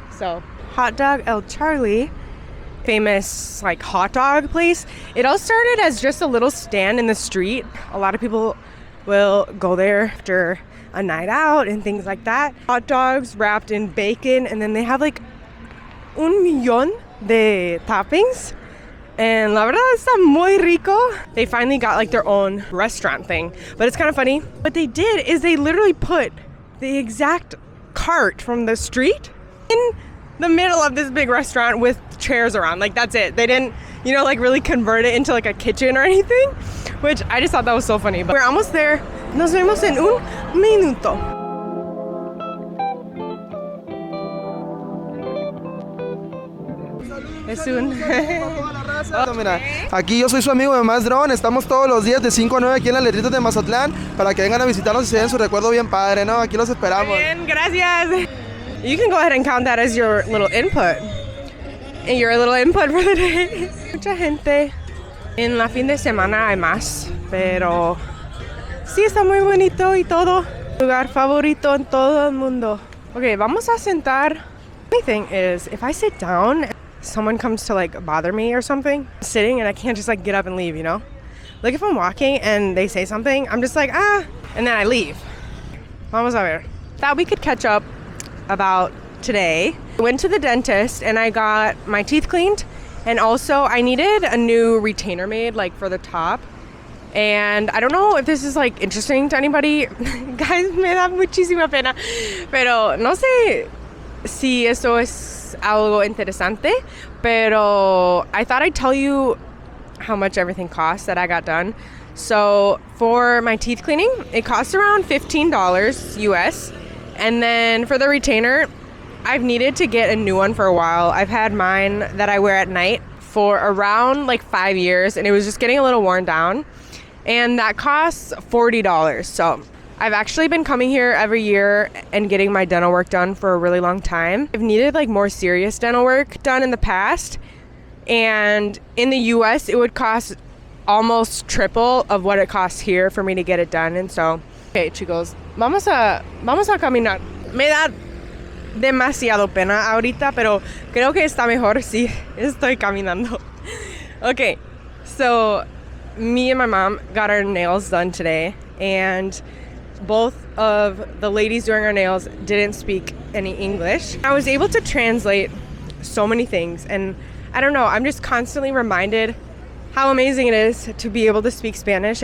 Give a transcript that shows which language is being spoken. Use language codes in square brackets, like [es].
[en] So Hot Dog El Charlie, famous like hot dog place. It all started as just a little stand in the street. A lot of people will go there after a night out and things like that. Hot dogs wrapped in bacon, and then they have like 1,000,000 de toppings. And [es] la verdad está muy rico. [en] They finally got like their own restaurant thing, but it's kind of funny. What they did is they literally put the exact cart from the street in the middle of this big restaurant with chairs around. Like that's it. They didn't, you know, like really convert it into like a kitchen or anything, which I just thought that was so funny. But we're almost there. [es] Nos vemos en un minuto. Es un... Mira, aquí yo soy su amigo de Más Dron. Estamos todos los días de 5 a 9 aquí en las letritas de Mazatlán para que vengan a visitarnos y se den su recuerdo bien padre, ¿no? Aquí los esperamos. Bien, gracias. [en] You can go ahead and count that as your little input. And your little input for the day. [es] Mucha gente. En la fin de semana hay más, pero sí está muy bonito y todo. Lugar favorito en todo el mundo. Okay, vamos a sentar. [en] The thing is, if I sit down, someone comes to like bother me or something, I'm sitting and I can't just like get up and leave, you know? Like if I'm walking and they say something, I'm just like, and then I leave. [es] Vamos a ver. [en] Thought we could catch up about today. I went to the dentist and I got my teeth cleaned, and also I needed a new retainer made like for the top. And I don't know if this is like interesting to anybody. [es] Guys, me da muchísima pena. Pero no sé si esto es algo interesante. [en] Pero I thought I'd tell you how much everything costs that I got done. So for my teeth cleaning, it costs around $15 US. And then for the retainer, I've needed to get a new one for a while. I've had mine that I wear at night for around like 5 years, and it was just getting a little worn down. And that costs $40. So I've actually been coming here every year and getting my dental work done for a really long time. I've needed like more serious dental work done in the past. And in the US, it would cost almost triple of what it costs here for me to get it done. And so, okay, [es] chicos, vamos a caminar. Me da demasiado pena ahorita, pero creo que está mejor si estoy caminando. [en] Okay, so me and my mom got our nails done today, and both of the ladies doing our nails didn't speak any English. I was able to translate so many things, and I don't know, I'm just constantly reminded how amazing it is to be able to speak Spanish.